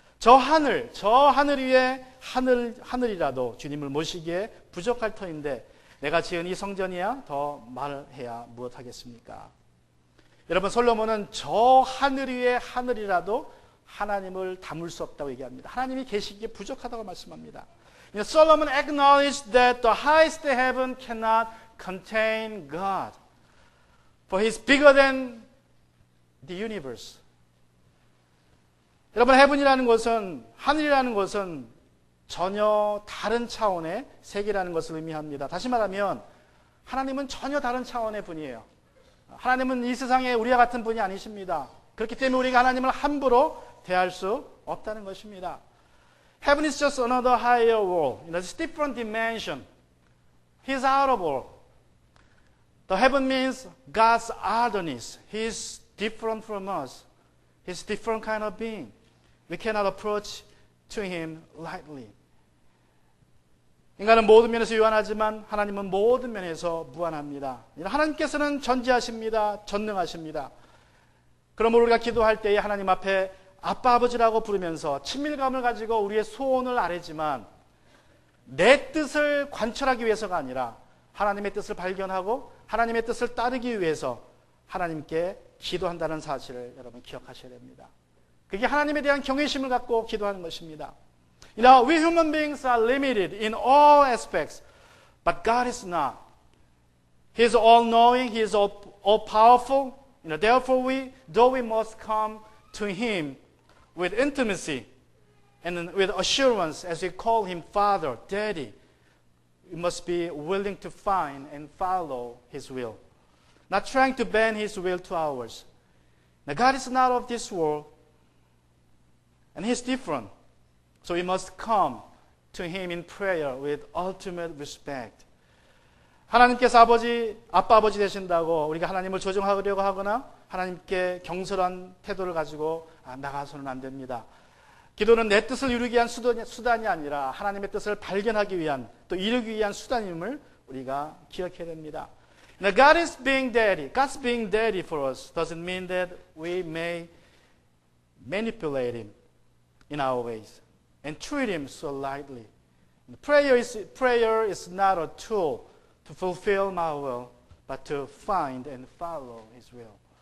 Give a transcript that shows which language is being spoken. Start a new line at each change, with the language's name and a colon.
Korean: 저 하늘 위에 하늘이라도 주님을 모시기에 부족할 터인데 내가 지은 이 성전이야 더 말해야 무엇하겠습니까? 여러분 솔로몬은 저 하늘 위에 하늘이라도 하나님을 담을 수 없다고 얘기합니다. 하나님이 계시기에 부족하다고 말씀합니다.
English: Solomon acknowledged that the highest heaven cannot contain God, for He is bigger than the universe.
Korean: 여러분 heaven이라는 것은 하늘이라는 것은 전혀 다른 차원의 세계라는 것을 의미합니다. 다시 말하면 하나님은 전혀 다른 차원의 분이에요. 하나님은 이 세상에 우리와 같은 분이 아니십니다. 그렇기 때문에 우리가 하나님을 함부로 대할 수 없다는 것입니다.
English: Heaven is just another higher world. It's a different dimension. He's out of all. The heaven means God's otherness. He's different from us. He's a different kind of being. We cannot approach to Him lightly.
Korean: 인간은 모든 면에서 유한하지만 하나님은 모든 면에서 무한합니다. 하나님께서는 전지하십니다. 전능하십니다. 그러므로 우리가 기도할 때에 하나님 앞에 아빠 아버지라고 부르면서 친밀감을 가지고 우리의 소원을 아뢰지만 내 뜻을 관철하기 위해서가 아니라 하나님의 뜻을 발견하고 하나님의 뜻을 따르기 위해서 하나님께 기도한다는 사실을 여러분 기억하셔야 됩니다. 그게 하나님에 대한 경외심을 갖고 기도하는 것입니다.
English: We human beings are limited in all aspects, but God is not. He is all-knowing, He is all-powerful. Therefore, though we must come to Him with intimacy and with assurance as we call Him Father, Daddy, we must be willing to find and follow His will, not trying to bend His will to ours. Now, God is not of this world, and He's different. So we must come to Him in prayer with ultimate respect.
Korean: 하나님께서 아빠 아버지 되신다고 우리가 하나님을 조종하려고 하거나 하나님께 경솔한 태도를 가지고 나가서는 안 됩니다. 기도는 내 뜻을 이루기 위한 수단이 아니라 하나님의 뜻을 발견하기 위한 또 이루기 위한 수단임을 우리가 기억해야 됩니다.
English: Now God is being daddy. God's being daddy for us doesn't mean that we may manipulate him in our ways and treat him so lightly. Prayer is not a tool to fulfill my will, but to find and follow his will.